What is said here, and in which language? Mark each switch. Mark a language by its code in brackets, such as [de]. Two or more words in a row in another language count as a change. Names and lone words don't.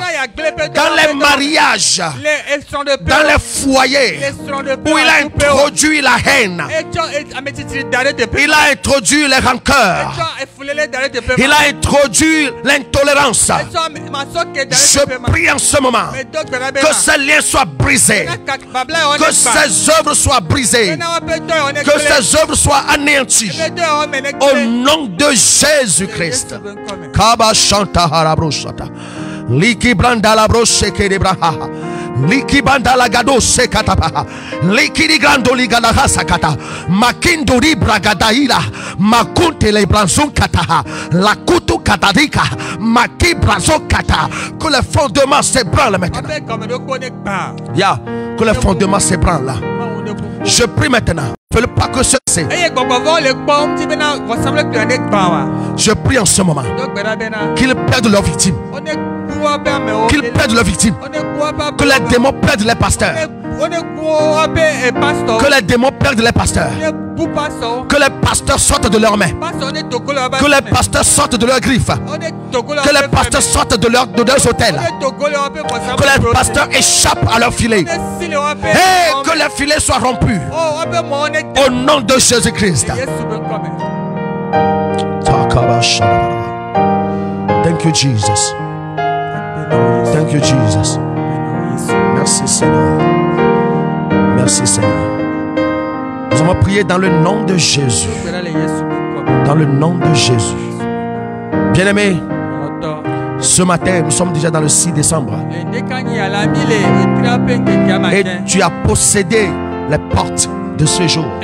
[fr] Dans les mariages, dans les foyers où il a introduit la haine, il a introduit les rancœurs, il a introduit l'intolérance. Je prie en ce moment que ces liens soient brisés, que ces œuvres soient brisées, que ces œuvres soient anéanties au nom de Jésus-Christ. Kaba Shanta Harabroshata Liki Branda la broche ke de braha Liki banda la gado se katapa Liki di grando ligada hasakata Makindo ri bragadaila Makunte le branzon kataha La kutu katadika Maki branzon kata. Que les fondements s'ébranlent maintenant. Ya, que les fondements s'ébranlent. Je prie maintenant. Ne veux pas que ce c'est. Je prie en ce moment qu'ils perdent leurs victimes. Qu'ils perdent leurs victimes. Que les démons perdent les pasteurs. Que les démons perdent les pasteurs. Que les pasteurs sortent de leurs mains. Que les pasteurs sortent de leurs griffes. Que les pasteurs sortent de leurs hôtels. Que les pasteurs échappent à leur filet. Et que les filets soient rompus. Au nom de Jésus-Christ. [en] Thank you, Jesus. Thank you, Jesus. [fr] Merci, Seigneur. Merci, Seigneur. Nous allons prier dans le nom de Jésus. Dans le nom de Jésus. Bien-aimés, ce matin, nous sommes déjà dans le 6 décembre. Et tu as possédé les portes de ce jour.